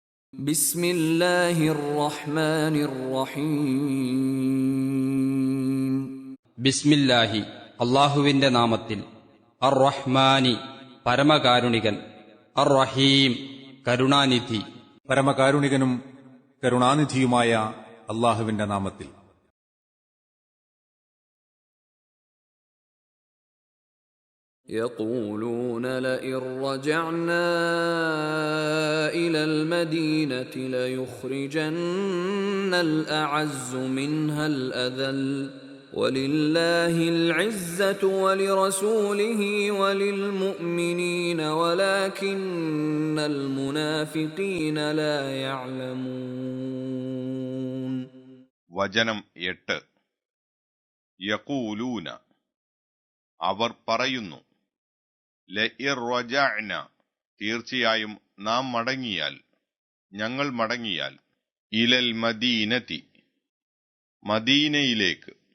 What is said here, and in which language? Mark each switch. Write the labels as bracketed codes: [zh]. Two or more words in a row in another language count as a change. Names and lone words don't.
[ar] بسم الله الرحمن الرحيم [ml] ബിസ്മില്ലാഹി അള്ളാഹുവിന്റെ നാമത്തിൽ. [ar] الرحمن [ml] പരമകാരുണികൻ, [ar] الرحيم [ml] കരുണാനിധി. പരമകാരുണികനും കരുണാനിധിയുമായ അള്ളാഹുവിന്റെ നാമത്തിൽ. [ar] يقولون لئن رجعنا إلى المدينة ليخرجن الأعز منها الأذل ولله العزة ولرسوله وللمؤمنين ولكن المنافقين لا يعلمون. [ml] വചനം 8. യഖൂലൂന അവർ പറയുന്നു, [ar] لئن رجعنا [ml] തീർച്ചയായും നാം മടങ്ങിയാൽ, ഞങ്ങൾ മടങ്ങിയാൽ, [ar] إلى المدينة [ml] മദീനയിലേക്ക്,